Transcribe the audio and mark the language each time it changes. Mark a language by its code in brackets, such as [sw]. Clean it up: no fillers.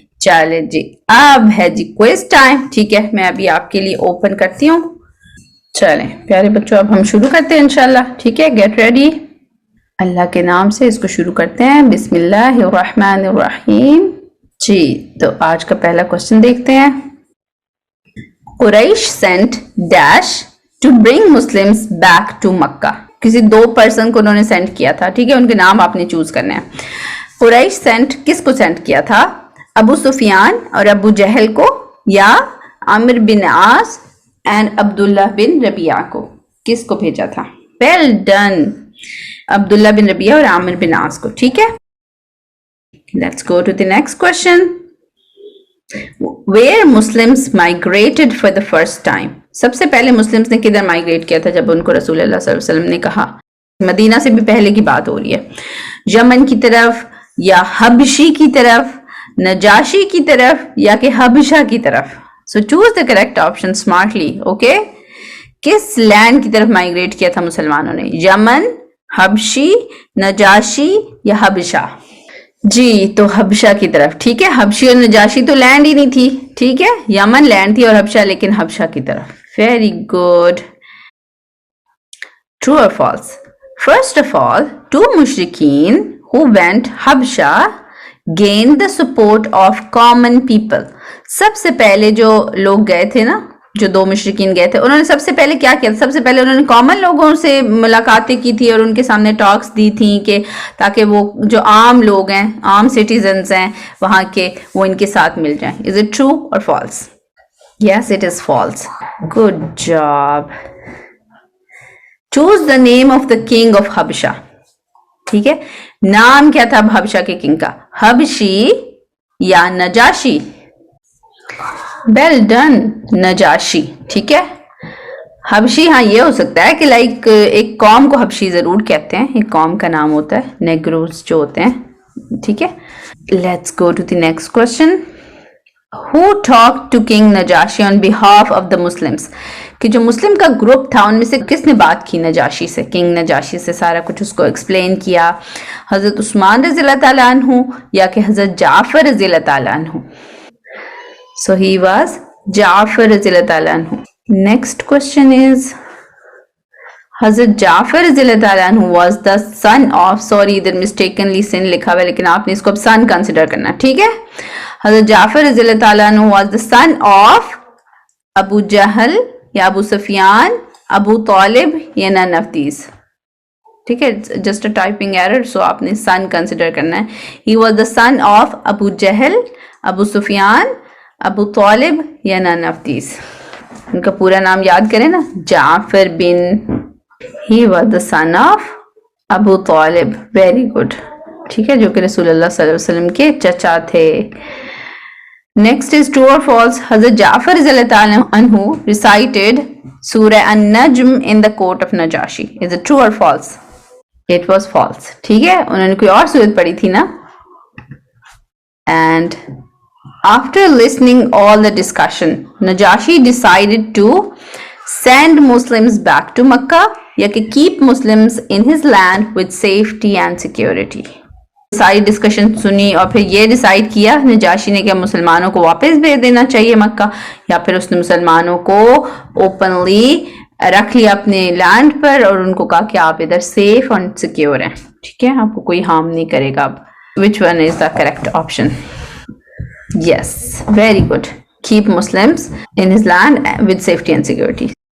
[ur] چلے جی, اب ہے جی کوئز ٹائم, ٹھیک ہے, میں ابھی آپ کے لیے اوپن کرتی ہوں. چلیں پیارے بچوں, اب ہم شروع کرتے ہیں انشاءاللہ, ٹھیک ہے, گیٹ ریڈی. اللہ کے نام سے اس کو شروع کرتے ہیں. بسم اللہ الرحمن الرحیم. جی, تو آج کا پہلا کوشچن دیکھتے ہیں. [en] Quraysh sent dash to bring Muslims back to Makkah. [ur] کسی دو پرسن کو انہوں نے سینڈ کیا تھا, ٹھیک ہے, ان کے نام آپ نے چوز کرنے ہیں. قریش سینٹ کس کو سینڈ کیا تھا؟ ابو سفیان اور ابو جہل کو, یا عامر بن عاص اینڈ عبداللہ بن ربیعہ کو, کس کو بھیجا تھا؟ ویل ڈن, عبداللہ بن ربیعہ اور عامر بن عاص کو, ٹھیک ہے. [en] Let's go to the next question. Where Muslims migrated for the first time. [ur] سب سے پہلے مسلمز نے کدھر مائگریٹ کیا تھا جب ان کو رسول اللہ صلی اللہ علیہ وسلم نے کہا مدینہ سے بھی پہلے کی بات ہو رہی ہے. یمن کی طرف یا حبشی کی طرف, نجاشی کی طرف یا کہ حبشہ کی طرف. [en] So choose the correct option smartly. [ur] Okay, کس لینڈ کی طرف مائگریٹ کیا تھا مسلمانوں نے؟ یمن, حبشی, نجاشی یا حبشہ؟ جی تو حبشہ کی طرف. ٹھیک ہے, حبشی اور نجاشی تو لینڈ ہی نہیں تھی. ٹھیک ہے, یمن لینڈ تھی اور حبشہ لیکن حبشہ کی طرف. [en] Very good. True or false? First of all, two mushrikeen who went Habsha gained the support of common people. [ur] سب سے پہلے جو لوگ گئے تھے نا, جو دو مشرکین گئے تھے, انہوں نے سب سے پہلے کیا کیا؟ سب سے پہلے انہوں نے کامن لوگوں سے ملاقاتیں کی تھی اور ان کے سامنے ٹاکس دی تھیں کہ تاکہ وہ جو عام لوگ ہیں, عام سٹیزنز ہیں وہاں کے, وہ ان کے ساتھ مل جائیں. [en] Is it true or false? Yes, it is false. Good job. Choose the name of the king of Habsha. [ur] ٹھیک ہے, نام کیا تھا حبشہ کے کنگ کا؟ حبشی یا نجاشی؟ [en] Well done, [ur] Najashi. ٹھیک ہے, حبشی ہاں یہ ہو سکتا ہے کہ لائک ایک قوم کو حبشی ضرور کہتے ہیں, ایک قوم کا نام ہوتا ہے, نیگروز جو ہوتے ہیں. ٹھیک ہے, [en] let's go to the next question. Who talked to King Najashi on behalf of the Muslims? [ur] کہ جو مسلم کا گروپ تھا ان میں سے کس نے بات کی نجاشی سے, کنگ نجاشی سے, سارا کچھ اس کو ایکسپلین کیا؟ حضرت عثمان رضی اللہ تعالیٰ عنہ یا کہ حضرت جعفر رضی اللہ تعالیٰ عنہ؟ [en] So he was [ur] جعفر رضی اللہ تعالیٰ عنہ. [en] Next question is [ur] حضرت جعفر رضی اللہ تعالیٰ عنہ [en] was the son of, sorry [ur] ادھر [en] mistakenly sin [ur] لکھا ہوا ہے لیکن آپ نے اس کو اب [en] son consider [ur] کرنا. ٹھیک ہے, [en] حضرت جعفر رضی اللہ تعالیٰ عنہ was the son of Abu Jahl یا ابو سفیان, ابو طالب یا none of these. [ur] ٹھیک ہے, [en] just a typing error, so [ur] آپ نے [en] son consider [ur] کرنا ہے. [en] He was the son of Abu Jahl, Abu Sufyan, Abu Talib [ur] یا [en] none of these. [ur] ان کا پورا نام یاد کریں نا, جعفر بن. [en] He was the son of Abu Talib. Very good. [ur] ٹھیک ہے, جو کہ رسول اللہ صلی اللہ علیہ وسلم کے چچا تھے. [en] Next is true or false? حضرت Jafar رضی اللہ تعالیٰ عنہ recited سورہ النجم in the court of Najashi. Is it true or false? It was false. [ur] ٹھیک ہے, انہوں نے کوئی اور سورت پڑھی تھی نا. [en] And after listening all the discussion, Najashi decided to send Muslims back to Makkah [ur] یا کہ [en] keep Muslims in his land with safety and security. [ur] ساری ڈسکشن سنی اور پھر یہ ڈیسائیڈ کیا نجاشی نے کہ مسلمانوں کو واپس بھیج دینا چاہیے مکہ, یا پھر اس نے مسلمانوں کو اوپنلی رکھ لیا اپنے لینڈ پر اور ان کو کہا کہ آپ ادھر سیف اور سیکیور ہیں. ٹھیک ہے, آپ کو کوئی ہارم نہیں کرے گا. [en] Which one is the correct option? Yes, very good. Keep Muslims in his land with safety and security.